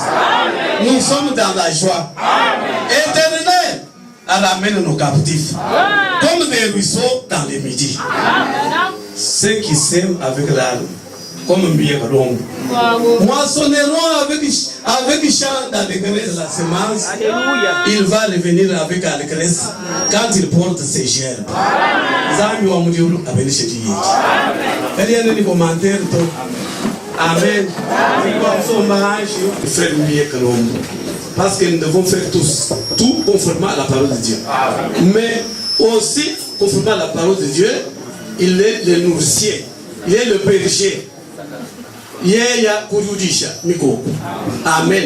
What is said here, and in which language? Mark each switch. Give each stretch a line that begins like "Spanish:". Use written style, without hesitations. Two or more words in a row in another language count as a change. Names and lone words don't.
French: Nous sommes dans la joie. Éternel ramène nos captifs comme des ruisseaux dans les midis. Ceux qui sèment avec l'âme, comme Mbiékalombo, moissonneront avec chant d'allégresse la semence. Il va revenir avec allégresse quand il porte ses gerbes.
Luba-Katanga: Zami wa mdiulu abenishe diye. Eliane ni commentaire to. Amen.
French: Frère Mbiékalombo. Parce que nous devons faire tous, tout conformément à la parole de Dieu. Mais aussi, conformément à la parole de Dieu, il est le nourricier, il est le berger.
Luba-Katanga: Yeye kurudisha miko. Amen.